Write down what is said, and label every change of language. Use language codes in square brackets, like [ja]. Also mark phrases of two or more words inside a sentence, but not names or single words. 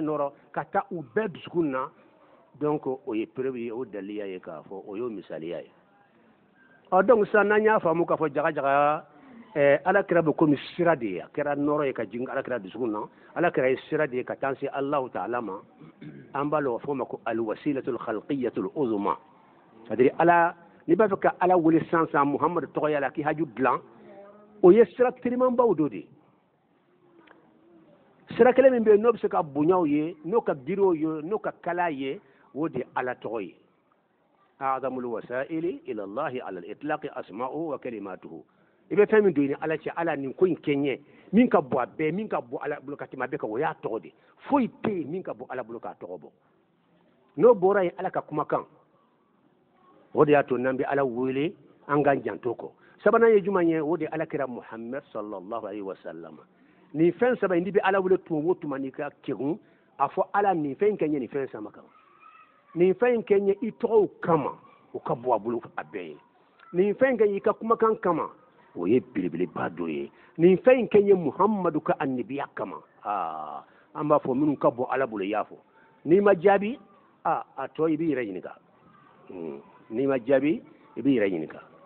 [bm] nɔɔrɔ ka taa u bɛɛ dusukun na donc o ye preuve ye o daliya ye k'a fɔ o y'o misaliya ye donc sisan n'an y'a faamu k'a fɔ jagajaga alakira bɛ komi sira de ye a kɛra nɔɔrɔ ye ka jigin alakira dusukun na alakira ye sira de ye ka taa se [ar] الله تعالى [bm] ma an b'a lɔ fɔ ma ko [ar] الوسيلة الخلقية العظمى [fr] c'est à dire [bm] ala n'i b'a fɛ ka ala wele sisan muhamadu tɔgɔya la k'i haju dilan o ye sira telimanbaw dɔ de ye sira kelen min bɛ yen n'o bɛ se ka bonyaw ye n'o ka giriw ye n'o ka kala ye o de ye ala tɔgɔ ye [ar] أعظم الوسائل إلى الله على الإطلاق أسماؤه وكلماته [bm] i bɛ fɛn min don i ni ala cɛ ala nin ko in kɛ n ye min ka bɔ a bɛɛ min ka bɔ ala bolo ka tɛmɛ a bɛɛ kan o y'a tɔgɔ de foyi tɛ yen min ka bɔ ala bolo k'a tɔgɔ bɔ n'o bɔra yen ala ka kumakan o de y'a to n'an bɛ ala wele an k'an janto kɔ sabanan ye jumɛn ye o de ye alakira muhammed [ar] صلى الله عليه وسلم [bm] nin fɛn saba in n'i bɛ ala wele tuma o tuma n'i ka kɛgun a fɔ ala nin fɛn in kɛ n ye nin fɛn sama kan nin fɛn in kɛ n ye i tɔgɔw kama o ka bɔ a bolo a bɛɛ ye nin fɛn in kɛ n ye i ka kumakan kama o ye belebeleba dɔ ye nin fɛn in kɛ n ye muhamadu ka annabiya kama an b'a fɔ minnu ka bɔ ala bolo i y'a fɔ n'i ma jaabi a tɔ i b'i yɛrɛ ɲininka n'i ma jaabi i b'i yɛrɛ ɲininka